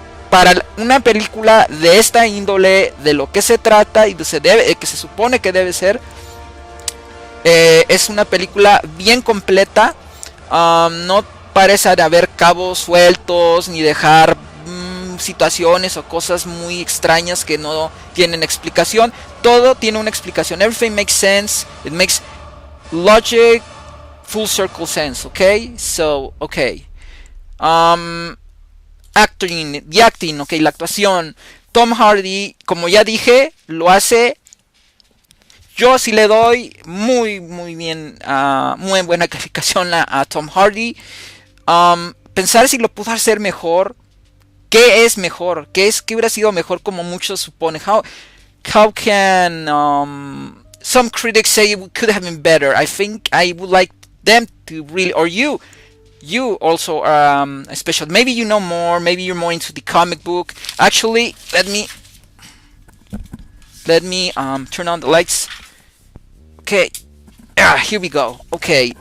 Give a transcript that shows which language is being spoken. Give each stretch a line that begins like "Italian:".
Spanish: Para una película de esta índole, de lo que se trata y que se supone que debe ser, es una película bien completa. No parece de haber cabos sueltos ni dejar situaciones o cosas muy extrañas que no tienen explicación. Todo tiene una explicación.
English: Everything makes sense. It makes logic, full circle sense. Okay, so okay. Acting, the acting, okay,
Spanish: la actuación. Tom Hardy, como ya dije, lo hace. Yo sí le doy muy bien, muy buena calificación a Tom Hardy. Pensar si lo pudo hacer mejor. ¿Qué es mejor? ¿Qué hubiera sido mejor como muchos suponen?
English: How can some critics say it could have been better? I think I would like them to really, or you also especially, maybe you know more, maybe you're more into the comic book. Actually, let me turn on the lights. Okay, Here we go. Okay.